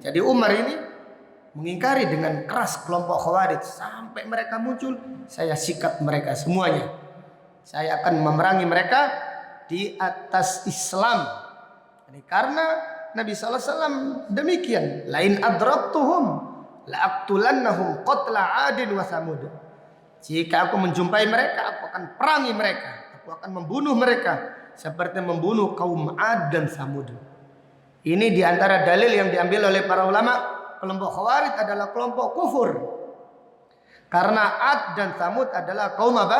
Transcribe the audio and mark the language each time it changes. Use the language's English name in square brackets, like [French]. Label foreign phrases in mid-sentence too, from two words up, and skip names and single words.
[Indonesian] Jadi Umar ini mengingkari dengan keras kelompok Khawarij sampai mereka muncul. Saya sikat mereka semuanya. Saya akan memerangi mereka di atas Islam. Ini karena Nabi SAW demikian. [Arabic] لئن أدركتهم لأقتلنهم قتل عاد وثمود. [Indonesian] Jika aku menjumpai mereka, aku akan perangi mereka. Aku akan membunuh mereka seperti membunuh kaum 'Ad dan Samud. Ini diantara dalil yang diambil oleh para ulama. Kelompok Khawarij adalah kelompok kufur. Karena 'Ad dan Samud adalah kaum apa?